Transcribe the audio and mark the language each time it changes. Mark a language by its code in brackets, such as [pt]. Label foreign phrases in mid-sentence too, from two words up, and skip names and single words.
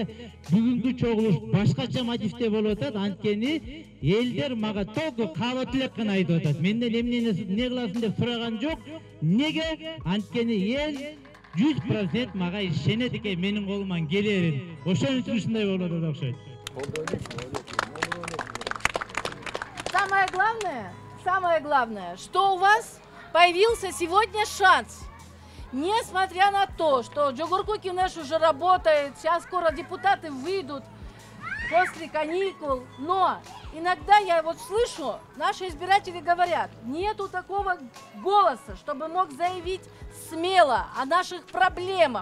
[ky] Бүгүнкү чогулуш башкача мотивде болуп атат. Анткени элдер мага только каалап элек гана айтып атат. Менден эмне кыласың деп сураган жок. Неге? Анткени эл 100% мага ишенет экен менин колуман келерин. Ошон үчүн ушундай болот деп окшойт. [ru] Самое главное, что у вас появился сегодня шанс. Несмотря на то, что Жогорку Кенеш уже работает, сейчас скоро депутаты выйдут после каникул, но иногда я вот слышу, наши избиратели говорят, нету такого голоса, чтобы мог заявить смело о наших проблемах.